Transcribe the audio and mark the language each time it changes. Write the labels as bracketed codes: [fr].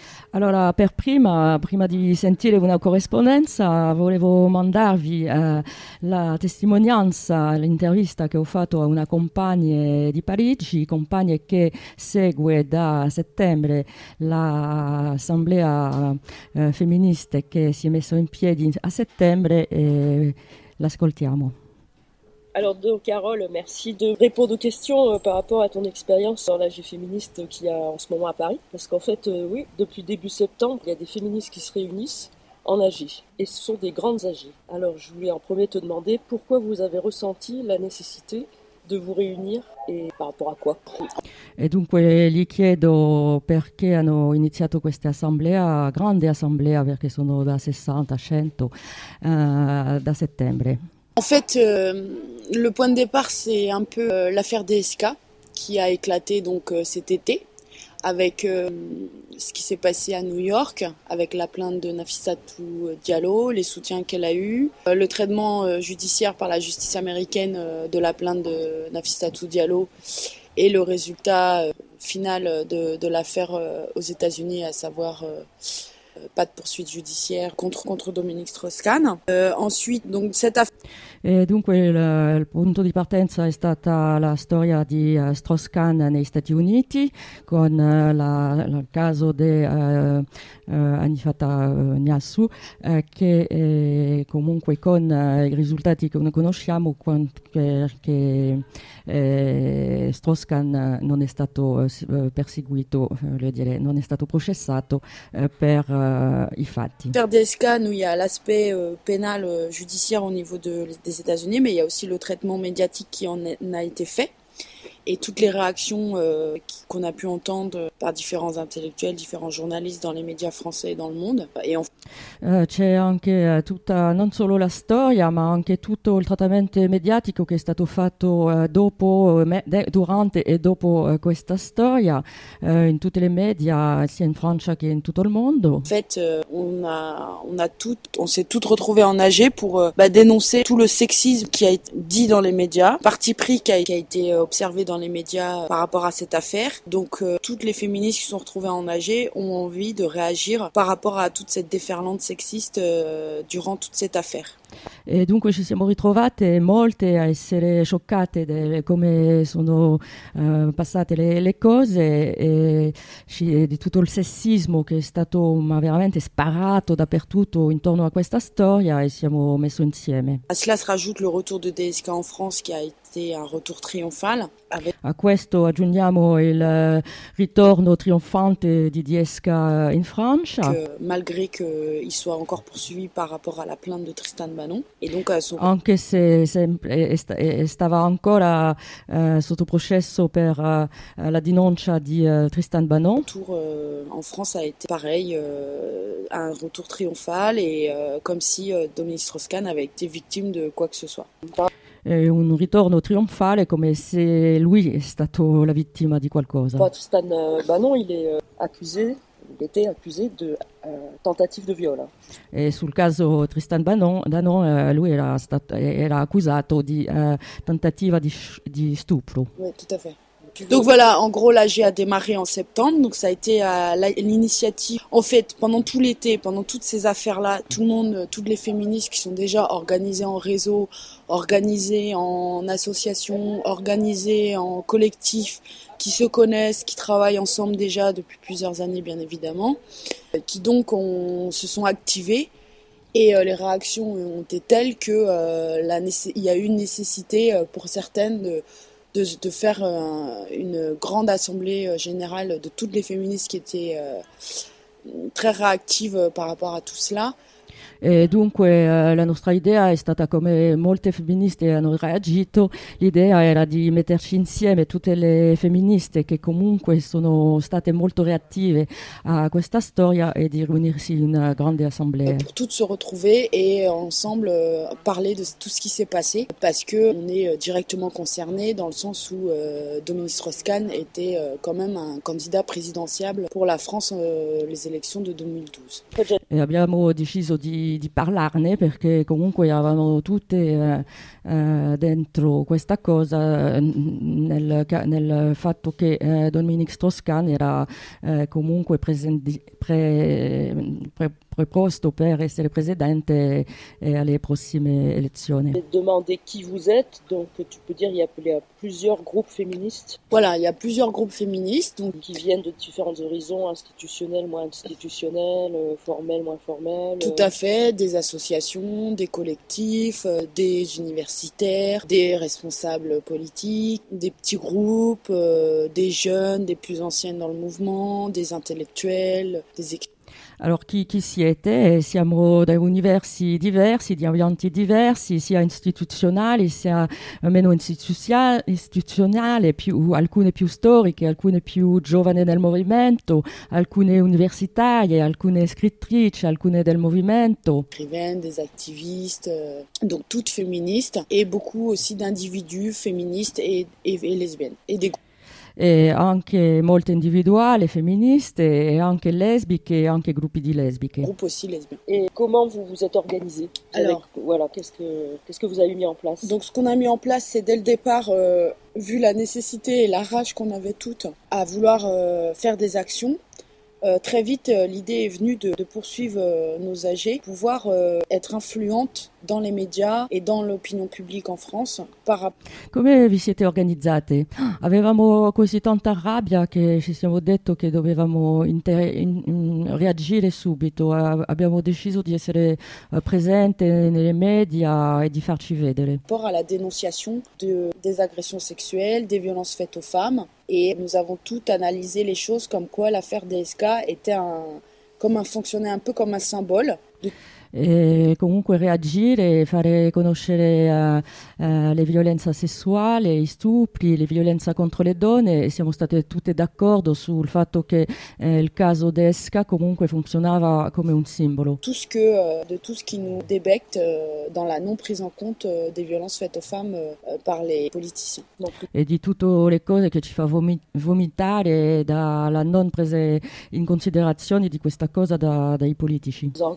[it] Allora, per prima di sentire una corrispondenza, volevo mandarvi la testimonianza, l'intervista che ho fatto a una compagna di Parigi, compagna che segue da settembre l'assemblea femminista che si è messa in piedi a settembre, e l'ascoltiamo. [fr] Alors, donc, Carole, merci de répondre aux questions par rapport à ton expérience dans l'AG féministe qu'il y a en ce moment à Paris. Parce qu'en fait, oui, depuis début septembre, il y a des féministes qui se réunissent en AG. Et ce sont des grandes AG. Alors, je voulais en premier te demander pourquoi vous avez ressenti la nécessité de vous réunir et par rapport à quoi? [it] E dunque gli chiedo perché hanno iniziato questa assemblea, grande assemblea, perché sono da 60 a 100 da settembre. [fr] En fait, le point de départ, c'est un peu l'affaire DSK qui a éclaté donc cet été avec ce qui s'est passé à New York, avec la plainte de Nafissatou Diallo, les soutiens qu'elle a eus, le traitement judiciaire par la justice américaine de la plainte de Nafissatou Diallo et le résultat final de l'affaire aux États-Unis, à savoir... pas de poursuite judiciaire contre Dominique Strauss-Kahn. Ensuite, donc cette affaire. [it] E dunque il punto di partenza è stata la storia di Strauss-Kahn negli Stati Uniti con il caso di Anifata Nyasu che comunque con i risultati che noi conosciamo Strauss-Kahn non è stato perseguito, voglio dire, non è stato processato per i fatti. [fr] Per DSK, noi il y a l'aspect pénale judiciaire au niveau des États-Unis, mais il y a aussi le traitement médiatique qui en a été fait et toutes les réactions qu'on a pu entendre par différents intellectuels, différents journalistes dans les médias français et dans le monde. Et en... [it] c'è anche tutta, non solo la storia, ma anche tutto il trattamento mediatico che è stato fatto dopo, durante e dopo questa storia in tutte le media, sia in Francia che in tutto il mondo. [fr] En fait, on s'est toutes retrouvées en AG pour dénoncer tout le sexisme qui a été dit dans les médias, parti pris qui a été observé dans les médias par rapport à cette affaire. Donc, toutes les féministes qui se sont retrouvées en AG ont envie de réagir par rapport à toute cette déferlante sexiste durant toute cette affaire. [it] E dunque ci siamo ritrovate molte a essere scioccate di come sono passate le cose e di tutto il sessismo che è stato veramente sparato dappertutto intorno a questa storia e siamo messo insieme. [fr] A cela si rajoute le retour de DSK en France qui a été un retour triomphal. Avec... [it] A questo aggiungiamo il ritorno trionfante di DSK in Francia. [fr] Malgré qu'il soit encore poursuivi par rapport à la plainte de Tristan Manon. Et donc son... [it] Anche se stava ancora sotto processo per la denuncia di Tristan Bannon. [fr] Retour en France a été pareil, un retour triomphal et comme si Dominique Strauss-Kahn avait été victime de quoi que ce soit. [it] Un ritorno trionfale come se lui è stato la vittima di qualcosa. [fr] Bah, Tristan Bannon, il est accusé. Il était accusé de tentative de viol. Et sur le cas de [it] Tristan Bannon, lui era accusato di tentativa di stupro. [fr] Oui, tout à fait. Donc voilà, en gros, l'AG a démarré en septembre. Donc ça a été l'initiative. En fait, pendant tout l'été, pendant toutes ces affaires-là, tout le monde, toutes les féministes qui sont déjà organisées en réseau, organisées en association, organisées en collectif, qui se connaissent, qui travaillent ensemble déjà depuis plusieurs années, bien évidemment, qui donc se sont activées. Et les réactions ont été telles que il y a eu une nécessité pour certaines de faire une grande assemblée générale de toutes les féministes qui étaient très réactives par rapport à tout cela. [it] E dunque la nostra idea è stata, come molte femministe hanno reagito, l'idea era di metterci insieme tutte le femministe che comunque sono state molto reattive a questa storia e di riunirsi in una grande assemblea. Per tutte [fr] se retrouver e ensemble parler de tout ce qui s'est passé, parce que on est directement concerné dans le sens où Dominique Strauss-Kahn était quand même un candidat présidentiable pour la France les élections de 2012. [it] E abbiamo deciso di di parlarne, perché comunque eravamo tutte dentro questa cosa, nel fatto che Dominique Strauss-Kahn era comunque preposto per essere presidente alle prossime elezioni. [fr] Demander qui vous êtes, donc tu peux dire il y a plusieurs groupes féministes. Voilà, il y a plusieurs groupes féministes donc qui viennent de différents horizons institutionnels, moins institutionnels, formels, moins formels. Tout à fait, des associations, des collectifs, des universitaires, des responsables politiques, des petits groupes, des jeunes, des plus anciennes dans le mouvement, des intellectuels, des écrivains. Alors, qui s'y était? [it] Siamo da universi diversi, di ambienti diversi, sia istituzionali, sia meno istituzionali, alcune più storiche, alcune più giovani del movimento, alcune universitarie, alcune scrittrici, alcune del movimento. [fr] Scrivaine, des activistes, donc toutes féministes, et beaucoup aussi d'individus féministes et lesbiennes. Et des [it] e anche molte individuali femministe e anche lesbiche e anche gruppi di lesbiche. [fr] Gruppo aussi lesbien. [it] E come [fr] vous êtes organisé? Alors, voilà, qu'est-ce que vous avez mis en place? Donc ce qu'on a mis en place, c'est dès le départ vu la nécessité et la rage qu'on avait toutes à vouloir faire des actions. Très vite, l'idée est venue de poursuivre nos AG, pouvoir être influente dans les médias et dans l'opinion publique en France. [it] Come vi siete organizzate? Avevamo così tanta rabbia che ci siamo detto che dovevamo reagire subito. Abbiamo deciso di essere presente nelle media e di farci vedere. [fr] Por alla denunciation des agressions sexuelles, des violences faites aux femmes. Et nous avons toutes analysé les choses comme quoi l'affaire DSK était fonctionnait un peu comme un symbole. [it] E comunque reagire e fare conoscere le violenze sessuali, gli stupri, le violenze contro le donne. E siamo state tutte d'accordo sul fatto che il caso DSK comunque funzionava come un simbolo. [fr] De tout ce qui nous débecte dans la non prise en compte des violences faites aux femmes par les politiciens. [it] E di tutte le cose che ci fa vomitare dalla non presa in considerazione di questa cosa dai politici.